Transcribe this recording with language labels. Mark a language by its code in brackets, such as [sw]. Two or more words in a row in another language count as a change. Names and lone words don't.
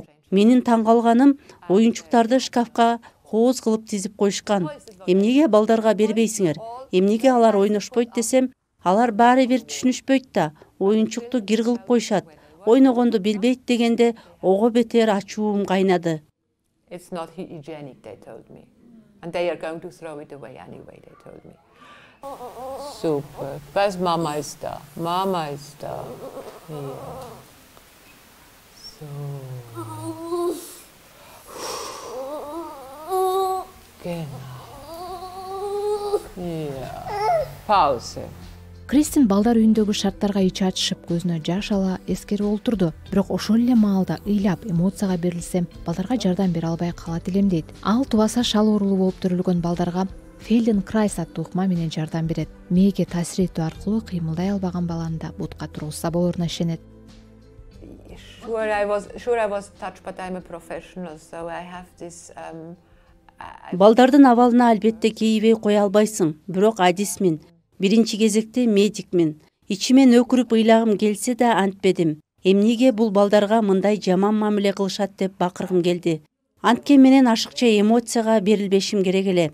[ky] Менин таң калганым, оюнчуктарды шкафка кооз кылып тизип коюшкан. Эмнеге балдарга бербейсиңер? Эмнеге алар ойношпойт десем, алар баары бир түшүнүшпөйт да, оюнчукту гир кылып коюшат. Ойногонду билбейт дегенде ого бетер ачуум кайнады. [en] It's not hygienic, they told me. And they are going to throw it away anyway, they told me. [de] Super. Was Mama ist da? Mama ist da. Hier. So. Genau. Ja. Pause. [ky] Кристин балдар үйүндөгү шарттарга ичи ачышып, көзүнө жаш ала эскерип олтурду. Бирок ошол эле маалда ыйлап, эмоцияга берилсем, балдарга жардам бере албай калат элем дейт. Ал тубаса шал оорулуу болуп төрөлгөн балдарга Feldenkrais аттуу ыкма менен жардам берет. Мээге таасир этүү аркылуу кыймылдай албаган баланы да бутка тургузса болоруна ишенет. [en] Sure, I was touched, but I'm a professional, so I have this. [ky] Балдардын абалына албетте кейибей кое албайсың, бирок адисмин. Биринчи кезекте медикмин. Ичимен өкүрүп ыйлагым келсе да антпедим. Эмнеге бул балдарга мындай жаман мамиле кылышат деп бакыргым келди. Анткен менен ашыкча эмоцияга берилбешим керек эле.